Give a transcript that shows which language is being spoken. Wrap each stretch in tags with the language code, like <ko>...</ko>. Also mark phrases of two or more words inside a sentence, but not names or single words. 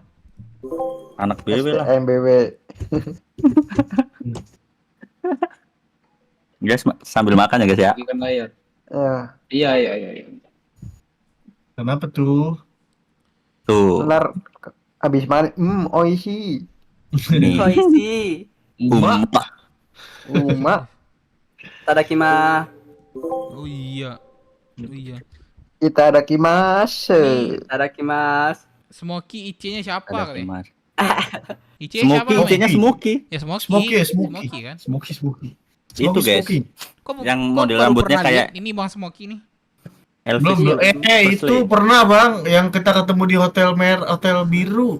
<id>anak BW lah. MBW. Guys, sambil makan ya guys ya. Bukan layar. Iya. Iya. Kenapa tuh? Ntar abis makan, oishi. Oishi. Uma. Tadakimasu. Oh iya. Itadakimasu. Smoky IC-nya siapa kali? IC Smoky, siapa? IC-nya Smoky. Ya Smoky kan? Smoky. Itu guys. Yang model baru rambutnya pernah kayak lihat ini Bang Smoky nih. Belum. Itu pernah bang, yang kita ketemu di hotel biru.</id>